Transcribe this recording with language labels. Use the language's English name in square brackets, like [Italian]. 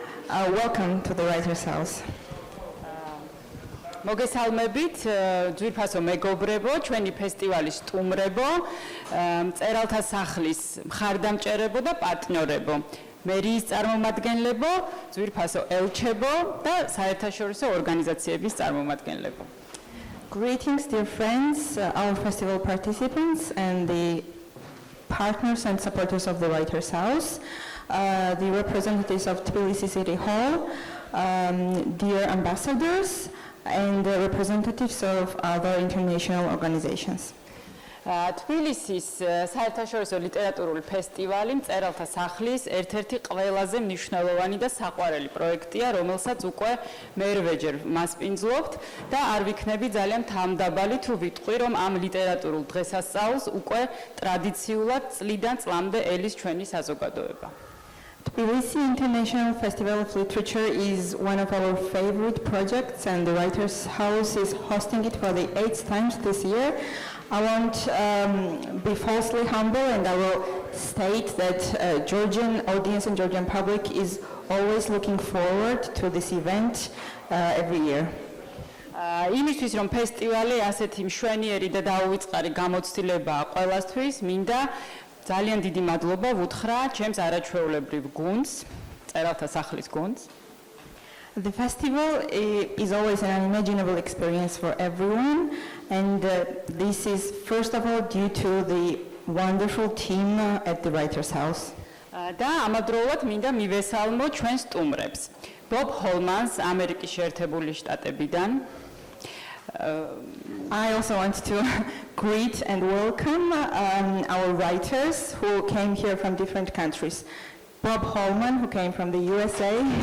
[English] Welcome to the Writer's House. [Georgian] მოგესალმებით, ძვირფასო მეგობრებო, ჩვენი ფესტივალის სტუმრებო, მწერალთა სახლის მხარდამჭერებო და პარტნიორებო, მერიის წარმომადგენლებო, ძვირფასო ელჩებო და საერთაშორისო ორგანიზაციების წარმომადგენლებო. [English] Greetings, dear friends, our festival participants and the partners and supporters of the Writer's House, the representatives of Tbilisi City Hall, dear ambassadors, and the representatives of other international organizations. [Georgian] თბილისის საერთაშორისო ლიტერატურული ფესტივალი მწერალთა სახლის ერთ-ერთი ყველაზე მნიშვნელოვანი და საყვარელი პროექტია, რომელსაც უკვე მერვეჯერ მასპინძლობთ და არ ვიქნები ძალიან თავმდაბალი თუ ვიტყვი, რომ ამ ლიტერატურულ დღესასწაულს უკვე ტრადიციულად წლიდან წლამდე ელის ჩვენი საზოგადოება. [English] Tbilisi International Festival of Literature is one of our favorite projects, and the Writer's House is hosting it for the 8th time this year. I won't be falsely humble, and I will state that Georgian audience and Georgian public is always looking forward to this event every year. [Georgian] იმისთვის რომ ფესტივალი ასეთი მშვენიერი და დაუვიწყარი გამოცდილებაა ყველასთვის, მინდა ძალიან დიდი მადლობა ვუთხრა ჩემს არაჩვეულებრივ გუნდს, მწერალთა სახლის გუნდს. [English] The festival is always an unimaginable experience for everyone, and this is first of all due to the wonderful team at the Writer's House. [Georgian] და ამავდროულად მინდა მივესალმო ჩვენ სტუმრებს. ბობ ჰოლმანს ამერიკის შეერთებული შტატებიდან. [English] I also want to greet and welcome our writers who came here from different countries. Bob Holman, who came from the USA.